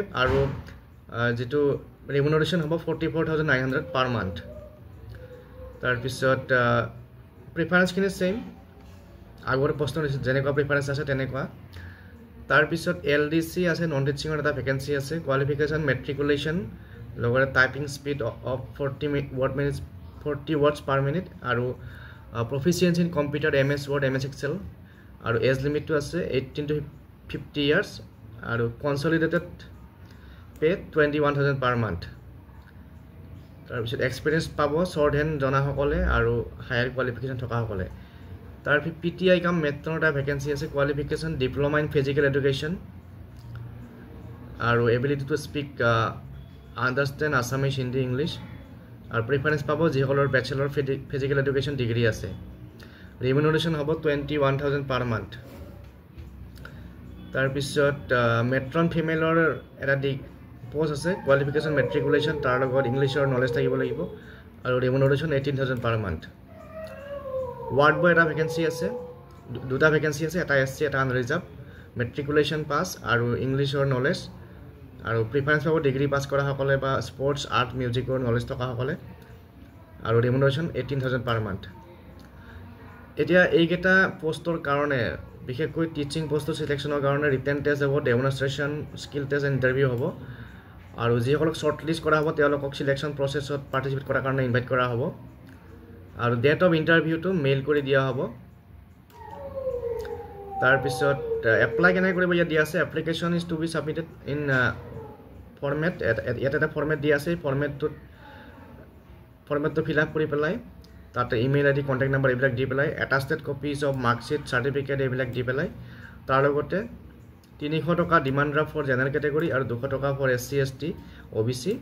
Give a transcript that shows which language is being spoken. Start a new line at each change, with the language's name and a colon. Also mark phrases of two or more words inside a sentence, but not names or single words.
Assamese: আৰু যেটো ৰেমুনাৰেশন হ'ব 44,900
English: per month
Assamese: তাৰ পিছত প্ৰিফাৰেন্স খিনি সেম আগৰ প্ৰশ্ন যেনেকুৱা প্ৰিফাৰেন্স আছে তেনেকুৱা তাৰ পিছত LDC আছে
English: non teachingৰ
Assamese: এটা ভ্যাকেন্সি আছে কোৱালিফিকেশন মেট্ৰিকুলেশন লগতে
English: typing speed of 40 words per minute
Assamese: আৰু
English: proficiency in computer MS Word MS Excel
Assamese: আৰু
English: age limit
Assamese: টু আছে
English: 18 to 50 years
Assamese: আৰু
English: consolidated pay 21,000 per month
Assamese: তাৰ পিছত এক্সপেৰিয়েন্স পাব
English: short hand
Assamese: জনা সকলে আৰু
English: higher qualification
Assamese: থকা সকলে তাৰ PTI কাম মেট্ৰৰ এটা ভ্যাকেন্সি আছে কোৱালিফিকেশন
English: diploma in physical education
Assamese: আৰু
English: ability to speak understand
Assamese: আসামিজ হিন্দী ইংলিশ আৰু প্ৰিফাৰেন্স পাব যিসকলৰ
English: bachelor physical education degree
Assamese: আছে ৰেমুনাৰেশন হ'ব 21,000
English: per month
Assamese: তাৰ পিছত
English: matron femaleৰ
Assamese: এটা পোষ্ট আছে কোৱালিফিকেশন মেট্ৰিকুলেশন তাৰ লগত ইংলিশৰ নলেজ থাকিব লাগিব আৰু ৰেমুনাৰেশন 18,000
English: per month ward boy
Assamese: এটা ভ্যাকেন্সি আছে দুটা ভ্যাকেন্সি আছে এটা SC এটা আনৰিজাৰ্ভ
English: matriculation pass
Assamese: আৰু ইংলিশৰ নলেজ আৰু প্ৰিফাৰেন্স পাব
English: degree pass
Assamese: কৰা সকলে বা
English: sports art musicৰ
Assamese: নলেজ থকা সকলে আৰু ৰেমুনাৰেশন 18,000
English: per month
Assamese: এতিয়া এইকেইটা পোষ্টৰ কাৰণে বিশেষকৈ
English: teaching postৰ
Assamese: সিলেকশনৰ কাৰণে
English: written test
Assamese: হ'ব
English: demonstration skill test and interview
Assamese: হ'ব আৰু যিসকলক
English: short list
Assamese: কৰা হ'ব তেওঁলোকক
English: selection processত participate
Assamese: কৰাৰ কাৰণে ইনভাইট কৰা হ'ব আৰু
English: date of interviewটো
Assamese: মেইল কৰি দিয়া হ'ব তাৰ পিছত এপ্লাই কেনে কৰিব ইয়া দিয়া আছে
English: application is to be submitted in format
Assamese: ইয়াতে এটা ফৰমেট দিয়া আছে ফৰমেটটো
English: fill up
Assamese: কৰি পেলাই তাতে
English: email ID contact number
Assamese: এইবিলাক দি পেলাই
English: attested copies of marksheet certificate
Assamese: এইবিলাক দি পেলাই তাৰ লগতে 300 টকা
English: demand draft for general category
Assamese: আৰু 200 টকা
English: for SC ST OBC